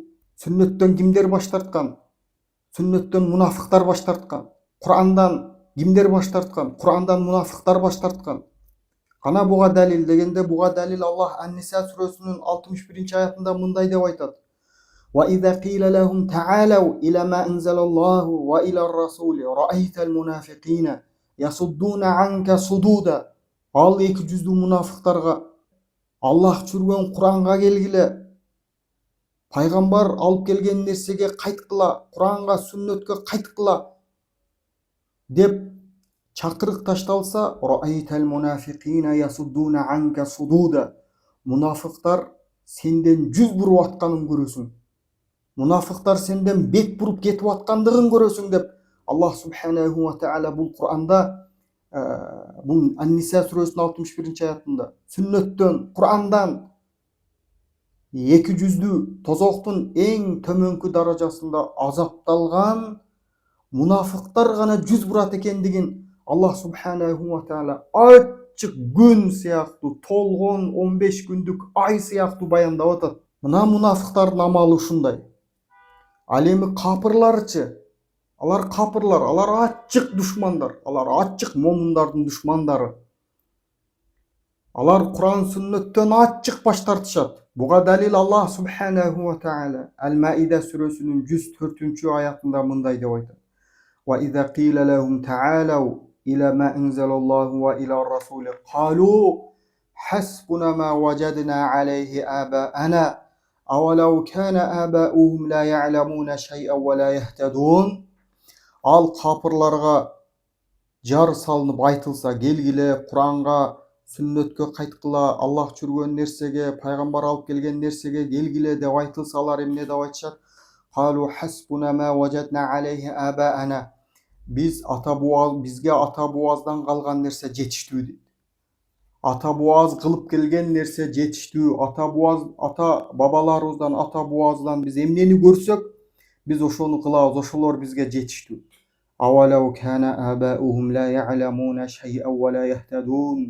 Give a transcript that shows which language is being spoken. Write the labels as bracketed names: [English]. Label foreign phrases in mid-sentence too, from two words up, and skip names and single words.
[Kyrgyz] Сүннөттөн кимдер баш тарткан? Сүннөттөн мунафыктар баш тарткан. Курандан кимдер баш тарткан? Курандан мунафыктар баш тарткан. Кана буга далил дегенде, буга далил Аллах Ан-Ниса сүрөсүнүн 61 аятында мындай деп айтат: [Arabic] وَإِذَا قِيلَ لَهُمْ تَعَالَوْا إِلَى مَا أَنزَلَ اللَّهُ وَإِلَى الرَّسُولِ رَأَيْتَ الْمُنَافِقِينَ يَصُدُّونَ عَنْكَ صُدُودًا. [Kyrgyz] Ал эки жүздүү мунафыктарга: Аллах жүргөн Куранга келгиле, пайгамбар алып келген нерсеге кайткыла, Куранга, сүннөткө кайткыла деп чакырык ташталса, [Arabic] رَأَيْتَ الْمُنَافِقِينَ يَصُدُّونَ عَنْكَ صُدُودًا. [Kyrgyz] Мунафыктар сенден жүз буруп атканын көрөсүң. Мунафыктар сенден бет буруп кетип аткандыгын көрөсүң деп [Arabic] الله سبحانه وتعالى [Kyrgyz] бул Куранда, бул Ан-Ниса сүрөсүнүн 61 аятында сүннөттөн, Курандан эки жүздүү тозоктун эң төмөнкү даражасында азапталган мунафыктар гана жүз бурат экендигин [Arabic] الله سبحانه وتعالى [Kyrgyz] ачык күн сыяктуу, толгон 15 күндүк ай сыяктуу баяндап атат. Мына мунафыктардын амалы ушундай. Ал эми капырларчы? Алар капырлар, алар ачык душмандар, алар ачык момундардын душмандары. Алар Кур'ан сүннөттөн ачык баш тартышат. Буга далил [Arabic] الله سبحانه وتعالى [Kyrgyz] Ал-Маида сүрөсүнүн 104-аятында мындай деп айтат. [Arabic] وإذا قيل لهم تعالوا إلى ما أنزل الله وإلى الرسول قالوا حسبنا ما وجدنا عليه آباءنا أولو كان آباؤهم لا يعلمون شيئا ولا يهتدون. [Kyrgyz] Ал капырларга жар салынып айтылса, келгиле Куранга, сүннөткө кайткыла, Аллах жүргөн нерсеге, пайгамбар алып келген нерсеге келгиле деп айтылса, алар эмне деп айтышат? [Arabic] قالوا حسبنا ما وجدنا عليه آباءنا. [Kyrgyz] Бизге ата буаздан калган нерсе жетиштүү дейт. Ата буаз кылып келген нерсе жетиштүү. Ата бабаларыбыздан, ата буаздан биз эмнени көрсөк, биз ошону кылабыз, ошолор бизге жетиштүү. [Arabic] أولو كان آباؤهم لا يعلمون شيئا ولا يهتدون.